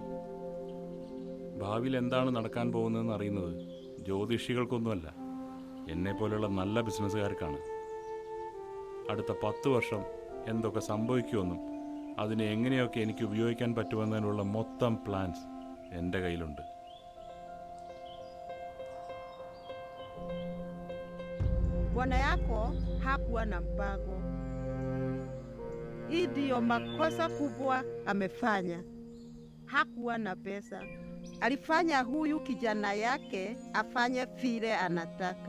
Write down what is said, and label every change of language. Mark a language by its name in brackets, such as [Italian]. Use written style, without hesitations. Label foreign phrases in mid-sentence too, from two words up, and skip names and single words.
[Malayalam] ഭാവിയിൽ എന്താണ് നടക്കാൻ പോകുന്നതെന്ന് അറിയുന്നത് ജ്യോതിഷികൾക്കൊന്നുമല്ല, എന്നെപ്പോലെയുള്ള നല്ല ബിസിനസ്സുകാർക്കാണ്. അടുത്ത 10 വർഷം എന്തൊക്കെ സംഭവിക്കുമെന്നും അതിനെ എങ്ങനെയൊക്കെ എനിക്ക് ഉപയോഗിക്കാൻ പറ്റുമെന്നതിനുള്ള മൊത്തം പ്ലാൻസ് എൻ്റെ കയ്യിലുണ്ട്. [Swahili] Bwana yako hakuwa na mpango. Hii ndiyo makosa kubwa amefanya. Hakuwa na pesa, alifanya huyu kijana yake afanye vile anataka.